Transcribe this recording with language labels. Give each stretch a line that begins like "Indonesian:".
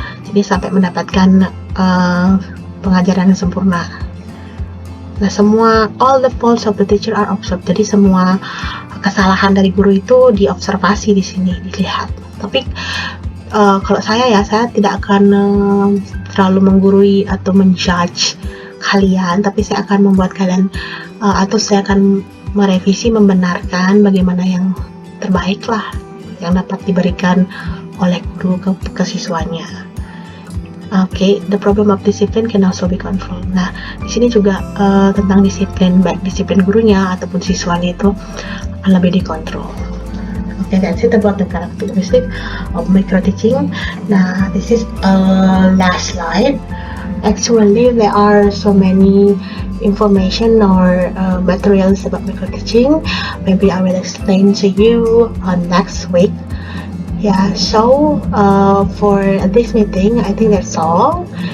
Indonesian: Jadi sampai mendapatkan pengajaran yang sempurna.
English: Nah, all the faults of the teacher are observed.
Indonesian: Jadi semua kesalahan dari guru itu diobservasi di sini, dilihat. Tapi kalau saya tidak akan terlalu menggurui atau menjudge kalian, tapi saya akan membuat kalian atau saya akan merevisi, membenarkan bagaimana yang terbaik lah yang dapat diberikan oleh guru ke siswanya.
English: Okay, the problem of discipline can also be controlled.
Indonesian: Nah, di sini juga tentang disiplin, baik disiplin gurunya ataupun siswanya itu lebih dikontrol.
English: Okay, that's it about the characteristic of micro teaching. Now, this is last slide. Actually, there are so many information or materials about micro teaching. Maybe I will explain to you next week. Yeah, so for this meeting, I think that's all.